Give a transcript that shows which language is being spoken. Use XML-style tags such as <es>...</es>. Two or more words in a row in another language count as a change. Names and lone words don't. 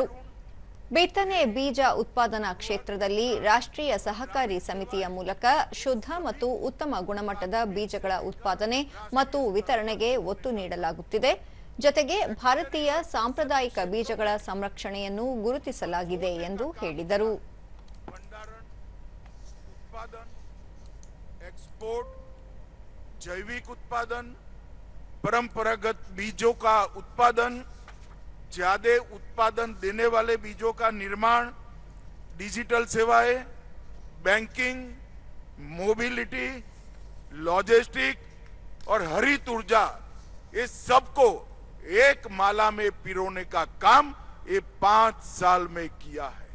<kn>ಬಿತ್ತನೆ ಬೀಜ ಉತ್ಪಾದನಾ ಕ್ಷೇತ್ರದಲ್ಲಿ ರಾಷ್ಟ್ರೀಯ ಸಹಕಾರಿ ಸಮಿತಿಯ ಮೂಲಕ ಶುದ್ಧ ಮತ್ತು ಉತ್ತಮ ಗುಣಮಟ್ಟದ ಬೀಜಗಳ ಉತ್ಪಾದನೆ ಮತ್ತು ವಿತರಣೆಗೆ ಒತ್ತು ನೀಡಲಾಗುತ್ತಿದೆ. ಜೊತೆಗೆ ಭಾರತೀಯ ಸಾಂಪ್ರದಾಯಿಕ ಬೀಜಗಳ ಸಂರಕ್ಷಣೆಯನ್ನು ಗುರುತಿಸಲಾಗಿದೆ ಎಂದು ಹೇಳಿದರು.</kn> <hi>जैविक उत्पादन, परंपरागत बीजों का उत्पादन, ज्यादा उत्पादन देने वाले बीजों का निर्माण, डिजिटल सेवाएं,</hi> <en>banking, mobility, logistic</en> <hi>और हरित ऊर्जा, ये सबको एक माला में पिरोने का काम ये 5 साल में किया है.</hi>